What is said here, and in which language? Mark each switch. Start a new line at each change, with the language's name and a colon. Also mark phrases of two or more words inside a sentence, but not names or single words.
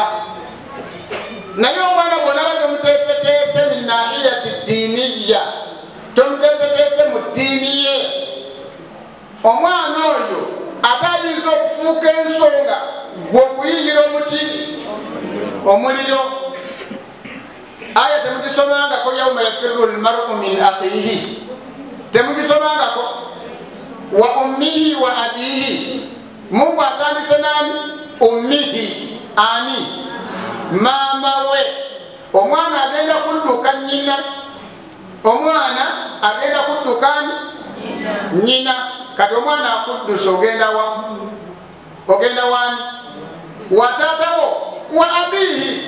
Ganda: Naye omwana bw'onaba tomuteeseteese
Arabic: من ناحية الدينية,
Ganda: tomuteeseteese mu ddiini ye, omwana oyo ate ayinza okufuuka ensonga gwe okuyingira omuki omuliro. Aya temugisomangako
Arabic: يوم يفر المرء من أخيه, temugisomangako وأمه وأبيه.
Ganda: Mungu atandise nani? Ummihi, ani maama we. Omwana agenda kudduka nnyina, omwana agenda kudduka nnyina. Kati omwana akuddusa ogenda wa? Ogenda wani? Wa taatawo
Arabic: وأبيه.